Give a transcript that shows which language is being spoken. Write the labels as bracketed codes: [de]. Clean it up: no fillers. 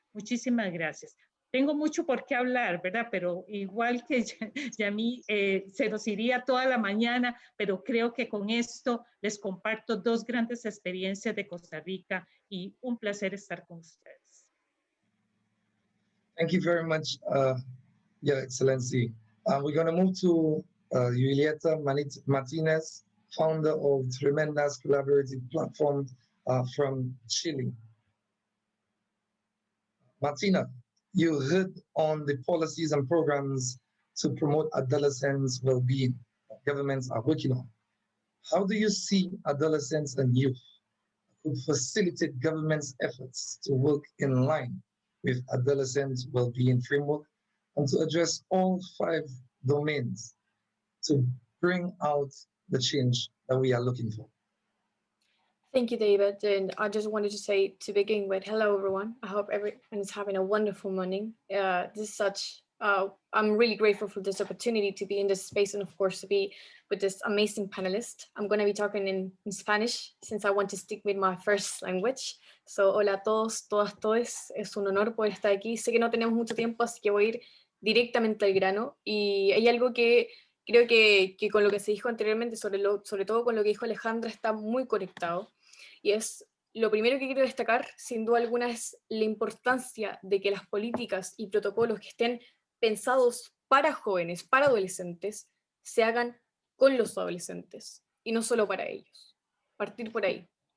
[es] Muchísimas gracias. Tengo mucho por qué hablar, ¿verdad? Pero igual que Yami, se nos iría toda la mañana, pero creo que con esto les comparto dos grandes experiencias de Costa Rica y un placer estar con ustedes. [en] Thank you very much, Your Excellency. We're going to move to Julieta Martinez, founder of Tremendas Collaborative Platform from Chile. Martina, you heard on the policies and programs to promote adolescents' well-being that governments are working on. How do you see adolescents and youth could facilitate government's efforts to work in line with adolescents' well-being framework and to address all 5 domains to bring out the change that we are looking for? Thank you, David. And I just wanted to say to begin with, hello, everyone. I hope everyone is having a wonderful morning. I'm really grateful for this opportunity to be in this space and, of course, to be with this amazing panelist. I'm going to be talking in Spanish since I want to stick with my first language. So, [es] hola a todos, todas, todes. Es un honor poder estar aquí. Sé que no tenemos mucho tiempo, así que voy a ir directamente al grano. Y hay algo que creo que con lo que se dijo anteriormente, sobre todo con lo que dijo Alejandra, está muy conectado. Y es lo primero que quiero destacar, sin duda alguna, es la importancia de que las políticas y protocolos que estén pensados para jóvenes, para adolescentes, se hagan con los adolescentes y no solo para ellos. Partir por ahí.